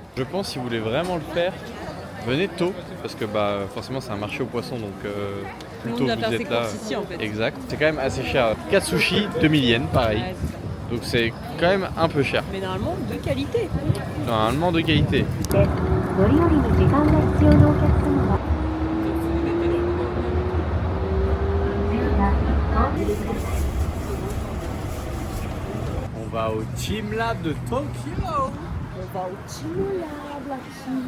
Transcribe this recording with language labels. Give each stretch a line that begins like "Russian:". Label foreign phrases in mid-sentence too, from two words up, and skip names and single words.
French: Je pense si vous voulez vraiment le faire, venez tôt. Parce que bah forcément c'est un marché aux poissons donc plus tôt vous êtes là. Ici, en fait. Exact. C'est quand même assez cher. 4 sushis, 2000 yens, pareil. Ouais, c'est ça. Donc c'est quand même un peu cher. Mais normalement de qualité. Normalement de qualité.
Japanese: 乗り降りに時間が必要なお客様は
French: On va au Team Lab de Tokyo. On va au Chino Lab, la Chino.